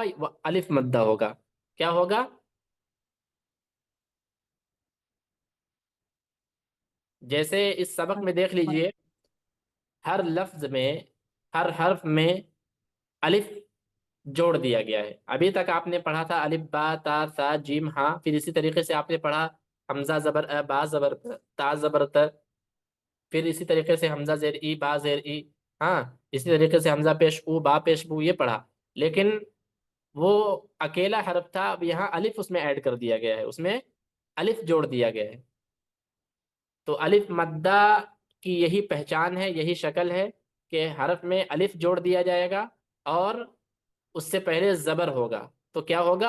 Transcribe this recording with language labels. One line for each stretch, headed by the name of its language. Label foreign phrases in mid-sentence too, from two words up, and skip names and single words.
Urdu: وہ الف مدہ ہوگا. کیا ہوگا؟ جیسے اس سبق میں دیکھ لیجئے، ہر لفظ میں، ہر حرف میں الف جوڑ دیا گیا ہے. ابھی تک آپ نے پڑھا تھا الف با تا سا جیم ہاں، پھر اسی طریقے سے آپ نے پڑھا حمزہ زبر ا، با زبر ت، تا زبر ت، پھر اسی طریقے سے حمزہ زیر ای، با زیر ای. ہاں. اسی طریقے سے حمزہ پیش او، با پیش بو، یہ پڑھا. لیکن وہ اکیلا حرف تھا، اب یہاں الف اس میں ایڈ کر دیا گیا ہے، اس میں الف جوڑ دیا گیا ہے. تو الف مدہ کی یہی پہچان ہے، یہی شکل ہے کہ حرف میں الف جوڑ دیا جائے گا اور اس سے پہلے زبر ہوگا تو کیا ہوگا؟